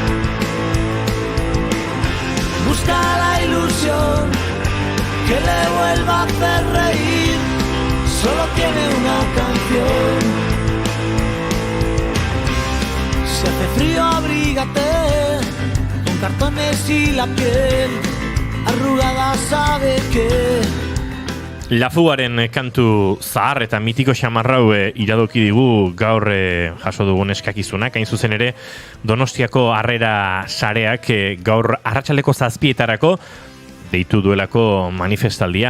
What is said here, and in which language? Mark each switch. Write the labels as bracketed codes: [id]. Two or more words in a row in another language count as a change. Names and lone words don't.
[es] Busca la ilusión que le vuelva a hacer reír. Solo tiene una canción. Si hace frío abrígate con cartones y la piel arrugada sabe que [eu] Lafuaren kantu zahar eta mitiko xamarrau iradoki digu gaur jaso dugun eskakizunak, hain zuzen ere Donostiako Harrera Sareak gaur arratsaleko 7etarako deitu duelako manifestaldia.